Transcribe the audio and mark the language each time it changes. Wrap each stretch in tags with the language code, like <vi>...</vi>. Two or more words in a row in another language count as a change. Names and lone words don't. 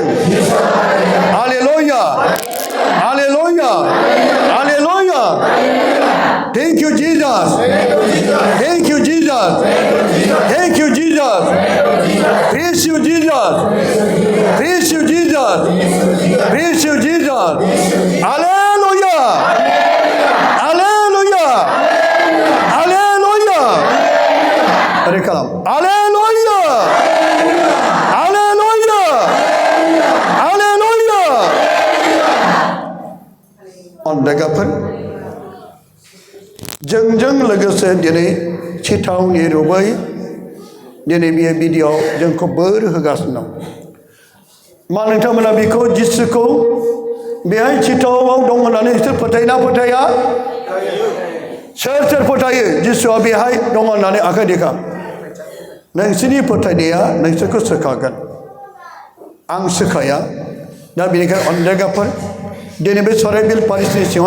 <en>Haleluya. Haleluya. Haleluya. Thank you, Jesus. Thank you, Jesus. Thank you, Jesus. Praise you, Jesus. Praise you, Jesus. Praise you, Jesus. Haleluya. Haleluya. Haleluya. Hari kalam. Haleluya. Haleluya. Haleluya. Ondagapan.</en> <brx>Jeng लोगोसे दिनै चिटावनि रुबै दिनै बे भिडिअ जोंखौ बोर होगासिनो दं मा नोंथांमोना बेखौ जिसुखौ बेहाय चिटावाव दं होननानै सोर फोथायना फोथाया सोर फोथायो जिसुआ बेहाय दं होननानै आखाइ देखा नोंसोरनि फोथायनाया नोंसोरखौ सोखागोन आं सोखाया दा बेनिखायनो अनजायगाफोर दिनै बे सराइबिल पारिसनि सिङाव</brx>